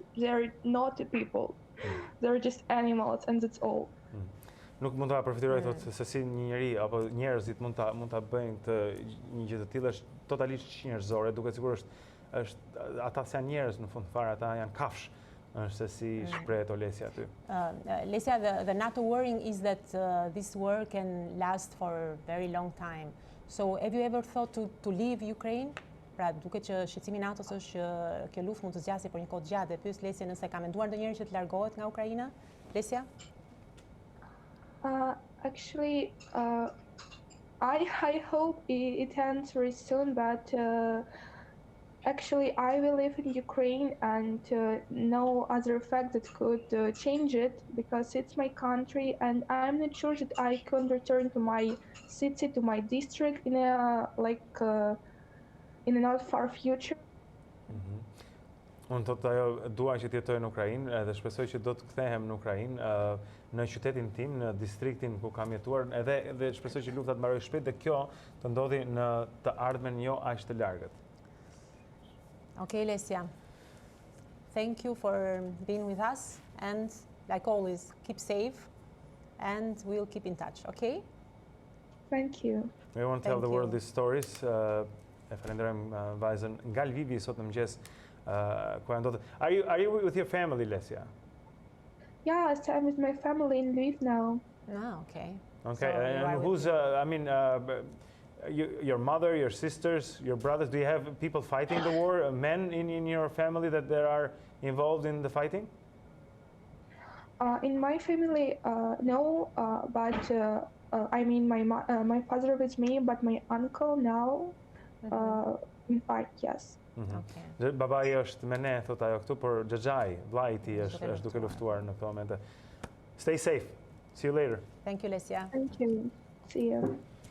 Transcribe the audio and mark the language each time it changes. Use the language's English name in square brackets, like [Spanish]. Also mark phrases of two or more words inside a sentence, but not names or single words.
[English] They're not people. They're just animals, and that's all. [Albanian] Nuk mund ta përfitojë thotë se si një njeri apo njerëzit mund ta bëjnë një gjë të tillë, është totalisht njerëzore, duke sigurisht është ata janë njerëz në fund fare, ata janë kafsh, është se si shprehet Olesia aty. [English] Lesia, the NATO worrying is that this war can last for a very long time. So have you ever thought to leave Ukraine? [Albanian] Pra duke që shqetësimi i NATO-s është që kjo luftë mund të zgjasë për një kohë të gjatë, dhe pyes Lesia nëse ka menduar ndonjëherë që të largohet nga Ukraina. [English] Lesia? Actually, I hope it ends very soon, but actually I will live in Ukraine, and no other fact that could change it because it's my country, and I'm not sure that I can return to my city, to my district in a in a not far future. [Albanian] Unë thotë ajo dua që të jetoj në Ukrainë dhe shpresoj që do të kthehem në Ukrainë, në qytetin tim, në distriktin ku kam jetuar, edhe shpresoj që lufta të mbarojë shpejt dhe kjo të ndodhi në të ardhmen jo aq të largët. [English] Okay, Lesia. Thank you for being with us, and like always, keep safe, and we'll keep in touch, okay? Thank you. We want to tell the world these stories. [Albanian] E falenderojmë vajzën nga Lvivi sot në mëngjes. [English] Are you with your family, Lesia? Yes, I'm with my family in Lviv now. Ah, okay. Okay, So and who's, your mother, your sisters, your brothers, do you have people fighting the war, men in your family that are involved in the fighting? In my family, no, but I mean my father with me, but my uncle now, in fight, yes. Okay. [Albanian] Babai është me ne, thot ajo këtu, por xhaxhai, vllai i tij është duke luftuar në këtë moment. [English] Stay safe. See you later. Thank you, Lesia. Thank you. See you.